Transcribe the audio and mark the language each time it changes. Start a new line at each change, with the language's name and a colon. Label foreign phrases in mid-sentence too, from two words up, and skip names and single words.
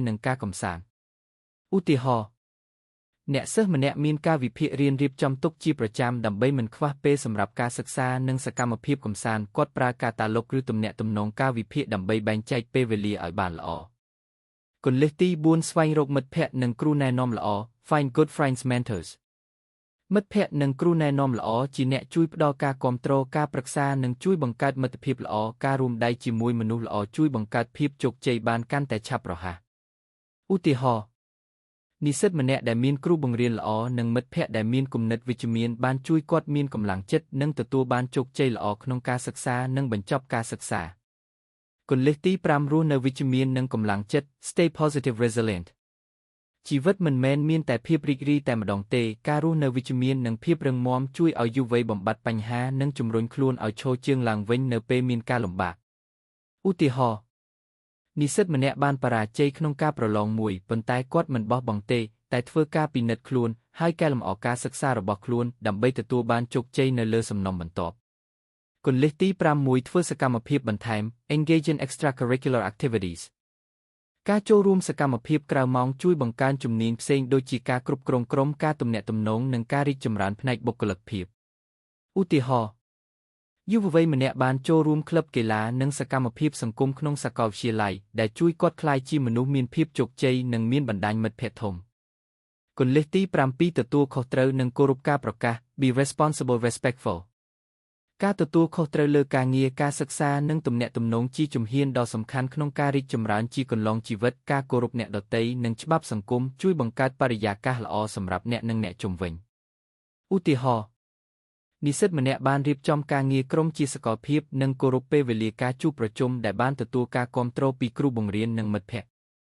Khmer: និងការកម្សាន្តឧទាហរណ៍អ្នកសិស្សម្នាក់មានការវិភាគរៀនរៀបចំទុកជាប្រចាំដើម្បីមិនខ្វះពេលសម្រាប់ការសិក្សានិងសកម្មភាពកម្សាន្តគាត់ប្រើកាតាឡុកឬទំនាក់ទំនងការវិភាគដើម្បីបែងចែកពេលវេលាឲ្យបានល្អគន្លឹះទី4ស្វែងរកមិត្តភ័ក្តិនិងគ្រូណែនាំល្អ
English: Find good friends mentors
Khmer: មិត្តភ័ក្តិនិងគ្រូណែនាំល្អជាអ្នកជួយផ្ដល់ការគាំទ្រការប្រឹក្សា និងជួយបង្កើតមិត្តភាពល្អការរួមដៃជាមួយមនុស្សល្អជួយបង្កើតភាពជោគជ័យបានកាន់តែឆាប់រហ័សឧទាហរណ៍និស្សិតម្នាក់ដែលមានគ្រូបង្រៀនល្អនិងមិត្តភ័ក្តិដែលមានគំនិតវិជ្ជមានបានជួយគាត់មានកម្លាំងចិត្តនិងទទួលបានជោគជ័យល្អក្នុងការសិក្សានិងបញ្ចប់ការសិក្សាគន្លឹះទី5រស់នៅវិជ្ជមាននិងកម្លាំងចិត្ត
English: Stay positive resilient
Khmer: ជីវិតមិន មែនមានតែភាពរីករាយតែម្ដងទេការរស់នៅវិជ្ជមាននិងភាពរឹងមាំជួយឲ្យយុវវ័យបំបត្តិបញ្ហានិងជំរុញខ្លួនឲ្យឈរជើងឡើងវិញនៅពេលមានការលំបាកឧទាហរណ៍និស្សិតម្នាក់បានបរាជ័យក្នុងការប្រឡងមួយប៉ុន្តែគាត់មិនបោះបង់ទេ តែធ្វើការពិនិត្យខ្លួនហើយកែលម្អការសិក្សារបស់ខ្លួនដើម្បីទទួលបានជោគជ័យនៅលើសំណុំបន្ទាប់គន្លឹះទី6ធ្វើសកម្មភាពបន្ថែម
English: Engage in extracurricular activities
Khmer: ការចូលរួមសកម្មភាពក្រៅម៉ោង ជួយបង្កើនជំនាញផ្សេងដូចជាការគ្រប់គ្រងក្រុមការទំនាក់ទំនងនិងការរីកចម្រើនផ្នែកបុគ្គលិកភាពឧទាហរណ៍យុវវ័យម្នាក់បានចូលរួមក្លឹបកី ឡានិងសកម្មភាពសង្គមក្នុងសាកលវិទ្យាល័យដែលជួយគាត់ក្លាយជាមនុស្សមានភាពជោគជ័យនិងមានបណ្ដាញមិត្តភ ក្តិធំគន្លឹះទី7ទទួលខុសត្រូវនិងគោរពការប្រកាស
English: Be responsible respectful
Khmer: ការទទួលខុសត្រូវលើការងារការសិក្សានិងទំនាក់ទំនងជាជំហានដ៏សំខាន់ក្នុងការរីកចម្រើនជាកន្លងជីវិតការគោរពអ្នកដទៃនិងច្បាប់សង្គមជួយបង្កើតបរិយាកាសល្អសម្រាប់អ្នកនិងអ្នកជុំវិញឧទាហរណ៍និស្សិតម្នាក់បានរៀបចំការងារក្រុមជាសកលភាពនិងគោរពពេលវេលាការជួបប្រជុំដែលបានទទួលការគាំទ្រពីគ្រូបង្រៀននិងមិត្តភ័ក្តិ